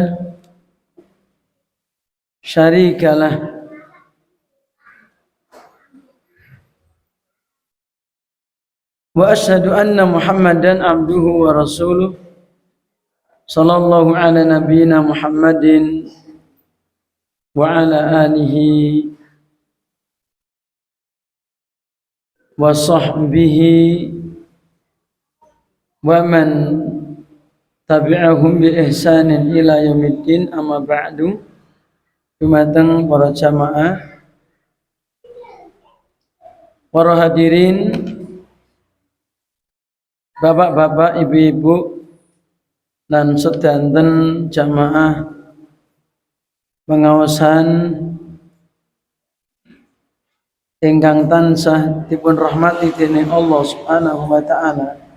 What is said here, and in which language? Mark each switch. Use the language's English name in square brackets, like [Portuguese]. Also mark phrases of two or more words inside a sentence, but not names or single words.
[Arabic] شريك له وأشهد أن محمدا عبده ورسوله صلى الله على نبينا محمد وعلى آله وصحبه ومن تبعهم بإحسان إلى يوم الدين. أما بعد. [Javanese] Dumateng para jamaah, para hadirin, bapak-bapak, ibu-ibu lan sedanten jamaah pengaosan ingkang tansah dipun rahmati dening Allah [Arabic] سبحانه وتعالى.